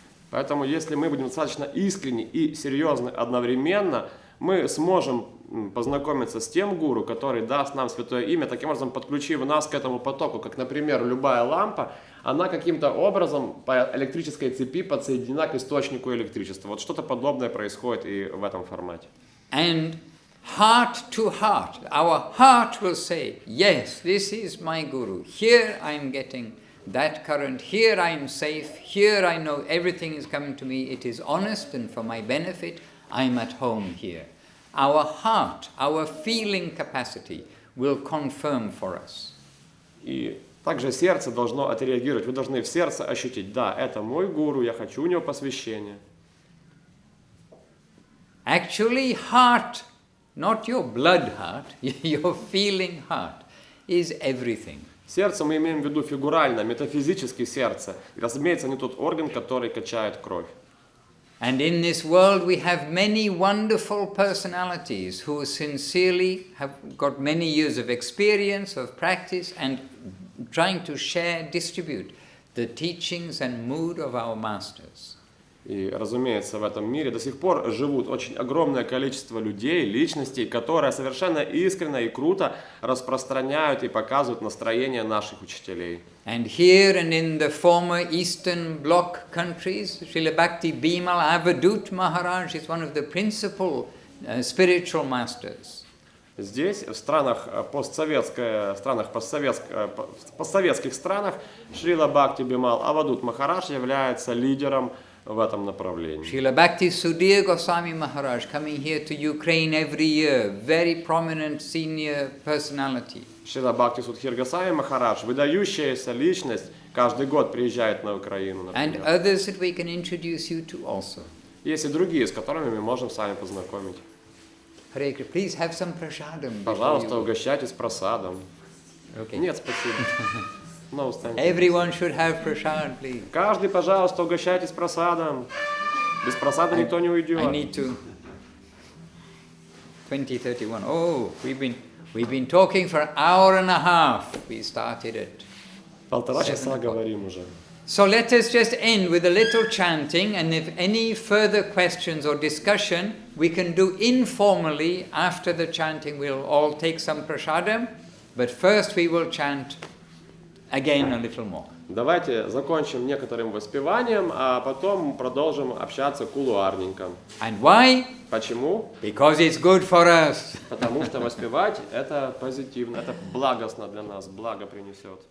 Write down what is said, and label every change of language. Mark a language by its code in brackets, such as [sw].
[ru] Поэтому, если мы будем достаточно искренни и серьезны одновременно, мы сможем познакомиться с тем гуру, который даст нам святое имя, таким образом подключив нас к этому потоку, как, например, любая лампа, она каким-то образом по электрической цепи подсоединена к источнику электричества. Вот что-то подобное происходит и в этом формате. [en] And heart to heart, our heart will say, yes, this is my guru. Here I am getting that current. Here I am safe. Here I know everything is coming to me. It is honest and for my benefit. I am at home here. Our heart, our feeling capacity will confirm for us. [ru] И также сердце должно отреагировать. Вы должны в сердце ощутить, да, это мой гуру, я хочу у него посвящения. [en] Actually, heart, not your blood heart, your feeling heart, is everything. [ru] Сердце мы имеем в виду фигурально, метафизически сердце. И, разумеется, не тот орган, который качает кровь. [en] And in this world we have many wonderful personalities who sincerely have got many years of experience, of practice, and trying to share, distribute the teachings and mood of our masters. [ru] И, разумеется, в этом мире до сих пор живут очень огромное количество людей, личностей, которые совершенно искренне и круто распространяют и показывают настроение наших учителей. [en] And here and in the former Eastern Bloc countries, Srila Bhakti Bimal Avadut Maharaj is one of the principal spiritual masters. [ru] Здесь, в странах постсоветских странах, Шрила Бхакти Бимал Авадут Махарадж является лидером в этом направлении. [en] Srila Bhakti Sudhir Goswami Maharaj coming here to Ukraine every year, very prominent senior personality. [ru] Шрила Бхакти Судхир Госвами Махарадж, выдающаяся личность, каждый год приезжает на Украину, например. [en] And others that we can introduce you to also. [ru] Есть и другие, с которыми мы можем с вами познакомить. [en] Hare Krishna, please have some prasadam. [ru] Пожалуйста, угощайтесь просадом. [en] Okay. [ru] Нет, спасибо. [en] No, Everyone should have prasad, please. [ru] Каждый, пожалуйста, угощайтесь просадом. Без просада никто не уйдет. [en] I need to. 2031. Oh, we've been talking for an hour and a half. We started at [ru] 1,5 часа говорим уже. [en] So let us just end with a little chanting, and if any further questions or discussion, we can do informally after the chanting. We'll all take some prasadam, but first we will chant again a little more. [ru] Давайте закончим некоторым воспеванием, а потом продолжим общаться кулуарненько. [en] And why? [ru] Почему? [en] Because it's good for us. [ru] Потому что воспевать это позитивно, это благостно для нас, благо принесет.